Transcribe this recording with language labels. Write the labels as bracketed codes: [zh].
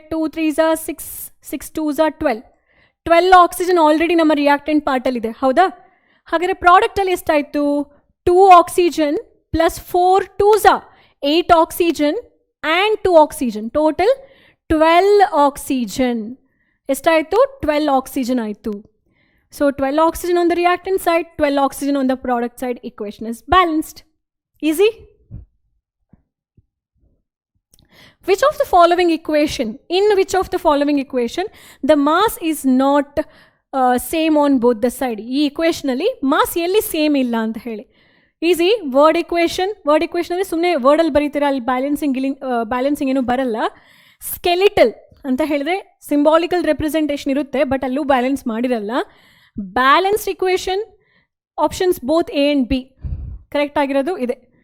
[kn] 2 3s 6 6 2s 12 oxygen already ನಮ್ಮ reactant ಪಾರ್ಟಲ್ಲಿದೆ, ಹೌದಾ? ಹಾಗಾದರೆ ಪ್ರಾಡಕ್ಟಲ್ಲಿ ಎಷ್ಟಾಯಿತು? 2 oxygen plus 4 2s 8 oxygen and 2 oxygen, total 12 oxygen. ಎಷ್ಟಾಯಿತು? 12 ಆಕ್ಸಿಜನ್ ಆಯಿತು. [en] So 12 oxygen on the reactant side, 12 oxygen on the product side, equation is balanced. Easy? Which of the following equation, in which of the following equation, the mass is not same on both the side? [kn] ಈ equationally mass ಎಲ್ಲಿ same ಇಲ್ಲ ಅಂತ ಹೇಳಿ. Easy. Word equation ಅಂದರೆ ಸುಮ್ಮನೆ ವರ್ಡಲ್ಲಿ ಬರೀತೀರಾ, ಅಲ್ಲಿ balancing ಏನೂ ಬರಲ್ಲ. ಸ್ಕೆಲಿಟಲ್ ಅಂತ ಹೇಳಿದ್ರೆ ಸಿಂಬಾಲಿಕಲ್ ರೆಪ್ರೆಸೆಂಟೇಷನ್ ಇರುತ್ತೆ, ಬಟ್ ಅಲ್ಲೂ ಬ್ಯಾಲೆನ್ಸ್ ಮಾಡಿರಲ್ಲ. Balanced equation options both A and B correct ಆಗಿರೋದು ಇದೆ.